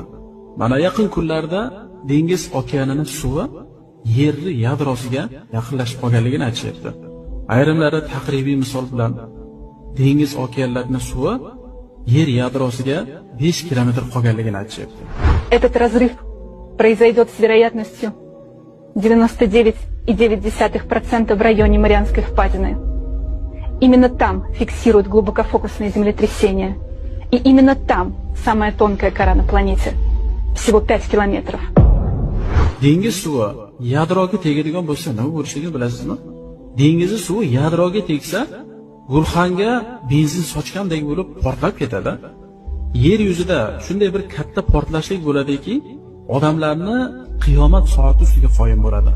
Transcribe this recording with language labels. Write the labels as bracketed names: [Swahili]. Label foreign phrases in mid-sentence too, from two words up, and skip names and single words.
[Uzbek] Mana yaqin kunlarda dengiz okeanining suvi yer yadrosiga yaqinlashib qolganligini aytishyapti. Ayrimlari taqribiy misol bilan dengiz okeanlarining suvi yer yadrosiga 5 kilometr qolganligini aytishyapti. [Russian] Этот разрыв произойдет с вероятностью 99,9% в районе Марианской впадины. Именно там фиксируют глубокофокусные землетрясения. И именно там самая тонкая кора на планете. Всего 5 километров. [Uzbek] Dengiz suvi yadroga tegadigan bo'lsa nima bo'lishligini bilasizmi? Dengiz suvi yadroga tegsa, gulxanga benzin sochgandek bo'lib portlab ketadi. Yer yuzida shunday bir katta portlashlik bo'ladiki, odamlarni qiyomat soati ustiga qoyim bo'ladi.